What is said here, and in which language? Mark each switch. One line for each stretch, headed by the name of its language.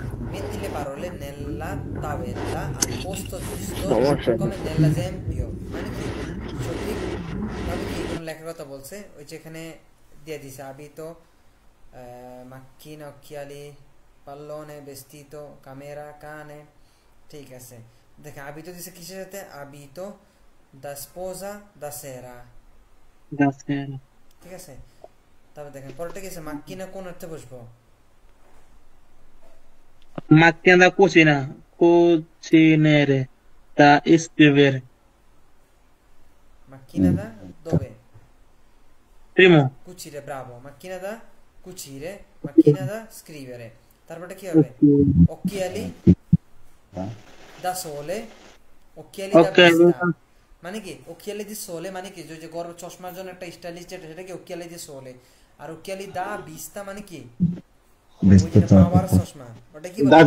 Italian: metti le parole nella tabella al posto giusto
Bangla: সমস্যা
Italian: come nell'esempio
Bangla: মানে কি সঠিক ভাবে কি কোন লেখার কথা বলছে ওই যেখানে দিয়ে দিছে
Italian: abito macchina occhiali pallone vestito camera cane
Bangla: ঠিক আছে দেখেন abito দিছে কিসের সাথে
Italian: abito da sposa da sera
Bangla: ঠিক আছে তারপর দেখেন পরেরটা কি আছে macchina কোন অর্থে বসবো
Italian: Macchina da cucina, cucinere, da scrivere. macchina da dove Primo, cucire bravo macchina da cucire macchina da scrivere
Bangla: তারপরটা কি হবে
Italian: occhiali da sole occhiali da vista
Bangla: মানে কি
Italian: occhiali di sole
Bangla: মানে কি যে গরম চশমার জন্য একটা স্টাইলিশ যেটা সেটা কি
Italian: occhiali di sole
Bangla: আর
Italian: occhiali da vista
Bangla: মানে কি পাওয়ার চশমা ওটা কি বলে